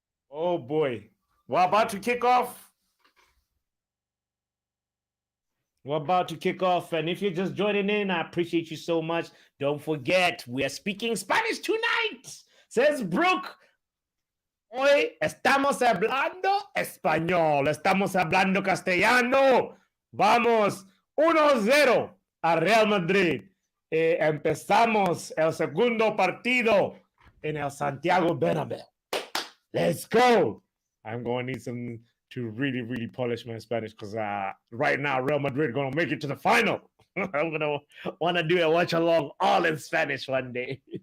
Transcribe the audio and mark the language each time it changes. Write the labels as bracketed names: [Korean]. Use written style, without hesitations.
[English] Oh boy. We're about to kick off. We're about to kick off. And if you're just joining in, I appreciate you so much. Don't forget, we are speaking Spanish tonight. Says Brooke. [Spanish] Hoy estamos hablando español, estamos hablando castellano. Vamos 1-0 a Real Madrid. Empezamos el segundo partido en el Santiago Bernabéu. [English] Let's go. I'm going to need some to really polish my Spanish, because right now Real Madrid going to make it to the final. I'm going to want to do a watch along all in Spanish one day.